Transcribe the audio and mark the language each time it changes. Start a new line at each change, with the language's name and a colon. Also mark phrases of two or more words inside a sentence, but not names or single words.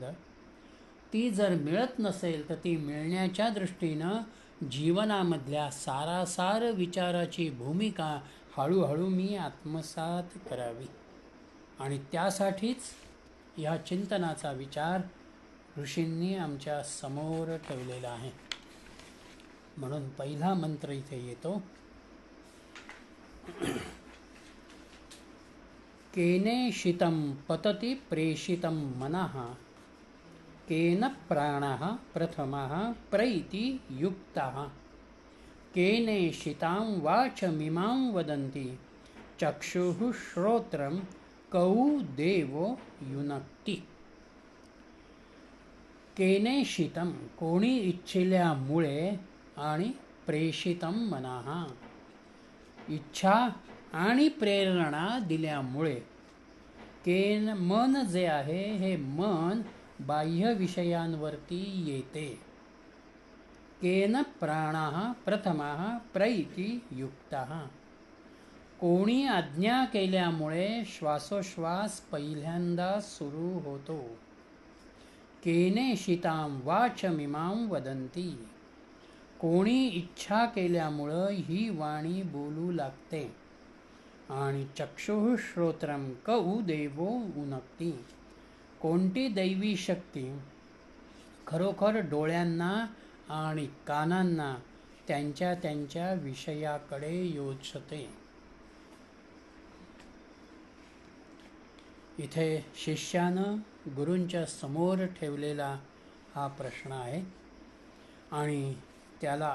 Marathi: ती जर मिळत नसेल तर ती मिळण्याच्या दृष्टीनं जीवनामधल्या सारासार विचाराची भूमिका हळूहळू मी आत्मसात करावी, आणि त्यासाठीच ह्या चिंतनाचा विचार ऋषींनी आमच्या समोर ठेवलेला आहे. म्हणून पहिला मंत्र इथे येतो,
Sanskrit: केनेषितं पतति प्रेषितं मनः, केन प्राणः प्रथमः प्रैति युक्तः, केनेषितां वाचमिमां वदन्ति, चक्षुः श्रोत्रं कौ देवो युनक्ति.
Marathi: केनेषितं कोणी इच्छिल्यामुळे, आणि
Sanskrit: प्रेषितं मनः
Marathi: इच्छा आणि प्रेरणा दिल्यामुळे. केन मन जे आहे हे मन बाह्य विषयांवरती येते.
Sanskrit: केन प्राणः प्रथमः प्रैति युक्तः
Marathi: कोणी आज्ञा केल्यामुळे श्वासोश्वास पहिल्यांदा सुरू होतो.
Sanskrit: केनेषितां वाचमिमां वदन्ति
Marathi: कोणी इच्छा केल्यामुळं ही वाणी बोलू लागते. आणि
Sanskrit: चक्षुः श्रोत्रं कौ देवो उनक्ति
Marathi: कोणती दैवी शक्ती खरोखर डोळ्यांना आणि कानांना त्यांच्या त्यांच्या विषयाकडे योजते. इथे शिष्यानं गुरूंच्या समोर ठेवलेला हा प्रश्न आहे, आणि त्याला